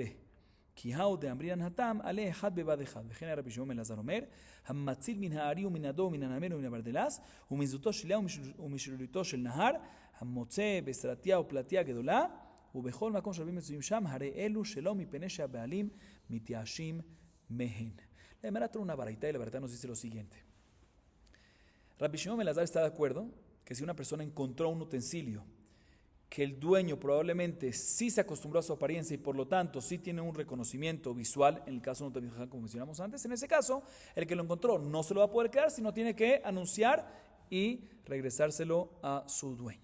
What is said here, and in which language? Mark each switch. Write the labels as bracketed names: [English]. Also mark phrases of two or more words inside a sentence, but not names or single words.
[Aramaic] כי האו דאמרינן התם עלה אחד בבד אחד. [Hebrew] וכן רבי שמעון בן אלעזר אומר, המציל מן הארי ומן הדו ומן הנמר ומן הברדלס, ומזוטו של ים ומשרירותו של נהר, המוצא בסרטיה ופלטיה גדולה, ובכל מקום שרבים מצויים שם, הרי אלו שלא מפני שהבעלים מתייאשים מהן. [Spanish] La Gemara trae una baraita y la baraita nos dice lo siguiente. Rabbi Shimon ben Elazar está de acuerdo que si una persona encontró un utensilio que el dueño probablemente sí se acostumbró a su apariencia y por lo tanto sí tiene un reconocimiento visual, en el caso de un Tamid como mencionamos antes, en ese caso, el que lo encontró no se lo va a poder quedar, sino tiene que anunciar y regresárselo a su dueño.